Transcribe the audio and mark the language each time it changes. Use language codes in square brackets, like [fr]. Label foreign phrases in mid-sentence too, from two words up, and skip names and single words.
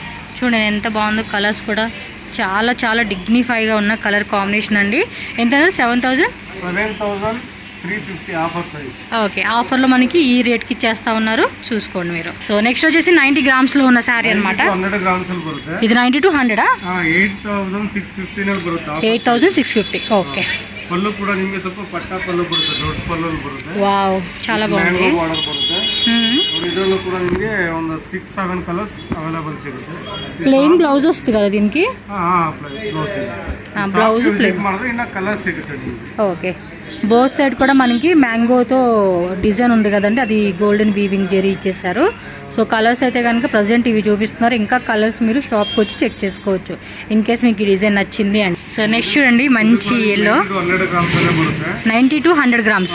[te] చూడండి ఎంత బాగుందో, కలర్స్ కూడా చాలా చాలా డిగ్నిఫైగా ఉన్న [en] colour combination [te] అండి. ఎంత? 7350 [en] offer price. [te] ఓకే, ఆఫర్లో మనకి ఈ రేట్కి ఇచ్చేస్తా ఉన్నారు, చూసుకోండి మీరు. [en] so next [te] వచ్చేసి 90 గ్రామ్స్లో ఉన్న శారీ అనమాట. [kn] 100 గ్రామ్స్ బರುತ್ತೆ. [te] ఇది 90 to 100 [kn] 8650 ಬರುತ್ತೆ. 8650. ಓಕೆ, ಪಲ್ಲು ಕೂಡ ನಿಮಗೆ ಸ್ವಲ್ಪ ಪಟ್ಟ ಪಲ್ಲು ಬರುತ್ತೆ, ದೊಡ್ಡ ಪಲ್ಲು ಬರುತ್ತೆ. [te] ವಾವ್, చాలా ಬಾగుంది. [kn] ಬಾರ್ಡರ್ ಬರುತ್ತೆ. ಇದರಲ್ಲೂ ಕೂಡ ನಿಮಗೆ ಒಂದು 6-7 [en] colours available [kn] ಸಿಗುತ್ತೆ. [en] plain blouse [te] వస్తుంది కదా దీనికి. [en] blouse plain [kn] ಮಾಡಿದ್ರೆ ಇನ್ನ కలర్స్ ಸಿಗುತ್ತೆ ನಿಮಗೆ. [te] ఓకే, [en] both side [te] కూడా మనకి మ్యాంగోతో డిజైన్ ఉంది కదండి, అది [en] golden weaving [te] జెరీ ఇచ్చేసారు. సో కలర్స్ అయితే కనుక ప్రజెంట్ ఇవి చూపిస్తున్నారు. ఇంకా కలర్స్ మీరు షాప్కి వచ్చి చెక్ చేసుకోవచ్చు [en] in case [te] మీకు ఈ డిజైన్ నచ్చింది అండి. [en] so next [te] చూడండి, మంచి ఎల్లో 90 to 100 గ్రామ్స్.